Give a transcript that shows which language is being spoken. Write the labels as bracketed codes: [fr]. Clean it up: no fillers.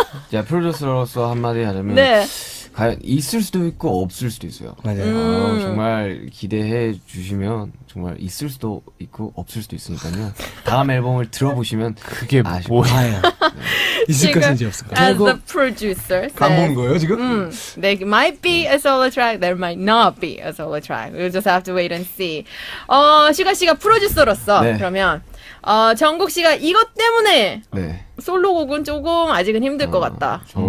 [ko] 자, 프로듀서로서 한마디 하자면 네. 과연 있을 수도 있고 없을 수도 있어요. 맞아요. 정말 기대해 주시면 정말 있을 수도 있고 없을 수도 있으니까요. 다음 앨범을 들어보시면 그게 뭐예요? 있을 것인지 없을 것인지. [en] As the producer says, [ko] 간 보는 거예요 지금? [en] there might be a solo track, there might not be a solo track. We'll just have to wait and see. [ko] 슈가 씨가 프로듀서로서 그러면 정국 씨가 이것 때문에 솔로곡은 조금 아직은 힘들 것 같다.